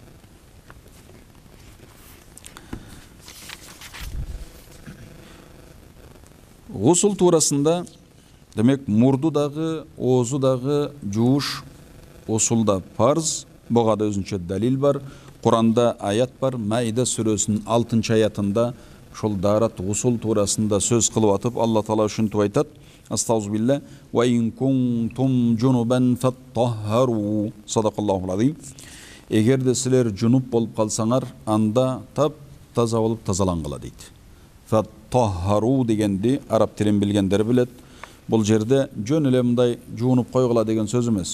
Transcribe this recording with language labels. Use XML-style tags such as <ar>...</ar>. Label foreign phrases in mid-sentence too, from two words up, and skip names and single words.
<ky>Гусул туурасында, демек, мурду дагы, оозу дагы жууш гусулда парз. Буга да өзүнчө далил бар. Куранда аят бар. Маида сүрөсүнүн 6-аятында ошол дарат гусул туурасында сөз кылып атып, Алла Таала ушинтип айтат:</ky> <ar>أستغفر الله وإن كنتم جنبا فاطهروا. صدق الله العظيم.</ar> <ky>Эгерде силер жунуп болуп калсаңар, анда таза болуп тазалангыла дейт. Фаттахару дегенди араб тилин билгендер билет. Бул жерде жөн эле мындай жуунуп койгула деген сөз эмес.</ky>